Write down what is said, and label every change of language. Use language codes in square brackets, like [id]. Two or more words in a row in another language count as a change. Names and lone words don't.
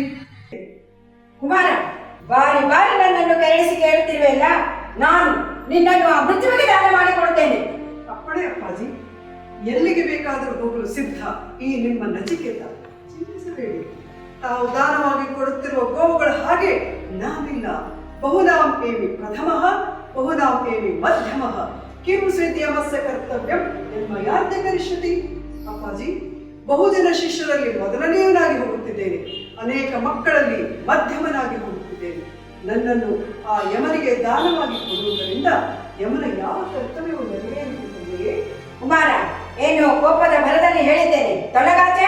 [kn] ಕುಮಾರ, ಬಾರಿ ಬಾರಿ ನನ್ನನ್ನು ಕರೆಸಿ ಕೇಳುತ್ತಿರುವೆಲ್ಲ. ನಾನು ನಿನ್ನನ್ನು ಆ ಮೃತ್ಯುವಿಗೆ ದಾನ ಮಾಡಿಕೊಡುತ್ತೇನೆ. ಅಪ್ಪಣೆ ಅಪ್ಪಾಜಿ, ಎಲ್ಲಿಗೆ ಬೇಕಾದರೂ ಹೋಗಲು ಸಿದ್ಧ ಈ ನಿಮ್ಮ ನಚಿಕೇತ. ಚಿಂತಿಸಬೇಡಿ. ತಾವು ದಾನವಾಗಿ ಕೊಡುತ್ತಿರುವ ಗೋವುಗಳ ಹಾಗೆ ನಾವಿಲ್ಲ. [sa] ಬಹುನಾಂ ಏಮಿ ಪ್ರಥಮಃ ಬಹುನಾಂ ಏಮಿ ಮಧ್ಯಮಃ ಕಿಂ ಸ್ವೇದ್ಯಮಸ್ಯ ಕರ್ತವ್ಯಂ ಯನ್ಮಯಾದ್ಯ ಕರಿಷ್ಯತಿ. [kn] ಅಪ್ಪಾಜಿ, ಬಹುಜನ ಶಿಷ್ಯರಲ್ಲಿ ಮೊದಲನೆಯವನಾಗಿ ಹೋಗುತ್ತಿದ್ದೇನೆ. ಅನೇಕ ಮಕ್ಕಳಲ್ಲಿ ಮಧ್ಯಮನಾಗಿ ಹೋಗುತ್ತಿದ್ದೇನೆ. ನನ್ನನ್ನು ಆ ಯಮನಿಗೆ ದಾನವಾಗಿ ಕೊಡುವುದರಿಂದ ಯಮನ ಯಾವ ಕರ್ತವ್ಯವು ನೆರವೇರುತ್ತದೆಯೇ? ಕುಮಾರ, ಏನು ಕೋಪದ ಭರದಲ್ಲಿ ಹೇಳಿದ್ದೇನೆ, ತೊಲಗಾಚೆ.